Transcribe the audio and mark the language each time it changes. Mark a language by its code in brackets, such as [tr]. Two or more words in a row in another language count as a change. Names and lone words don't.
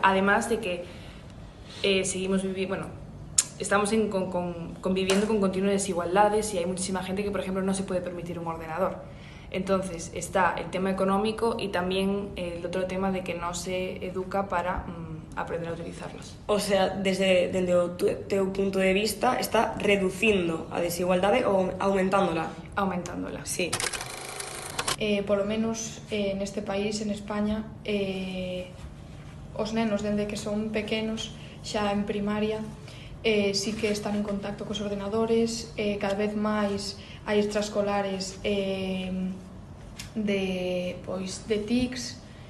[es] Además de que estamos conviviendo con continuas desigualdades y hay muchísima gente que, por ejemplo, no se puede permitir un ordenador. Entonces está el tema económico y también el otro tema de que no se educa para aprender a utilizarlos. O sea, [gl] desde o teu punto de vista, está reducindo a desigualdade ou aumentándola? Aumentándola. Sí. Polo menos neste país, en España, os nenos, dende que son pequenos, xa en primaria, sí que están en contacto cos ordenadores, cada vez máis hai extraescolares de TICs.